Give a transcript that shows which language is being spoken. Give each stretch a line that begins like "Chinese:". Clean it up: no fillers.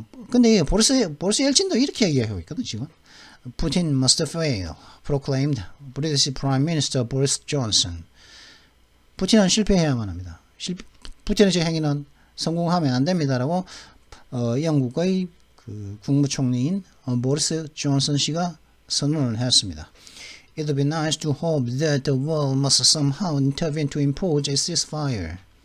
Korean: 근데 보리스 엘친도 이렇게 얘기하고 있거든 지금.
English: Putin must fail, proclaimed British Prime Minister Boris Johnson.
Korean: 푸틴은 실패해야만 합니다. 푸틴의 행위는 성공하면 안 됩니다라고 영국의 국무총리인 보리스 존슨 씨가 선언을 했습니다.
English: It would be nice to hope that the world must somehow intervene to impose a ceasefire.